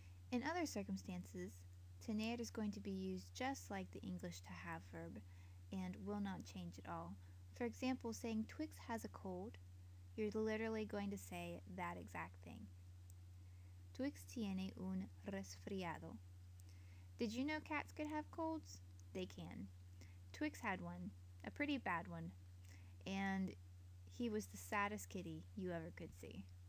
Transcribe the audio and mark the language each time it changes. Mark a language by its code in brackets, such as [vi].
[en] In other circumstances, tener is going to be used just like the English to have verb and will not change at all. For example, saying Twix has a cold, you're literally going to say that exact thing. [es] Twix tiene un resfriado. [en] Did you know cats could have colds? They can. Twix had one, a pretty bad one, and he was the saddest kitty you ever could see.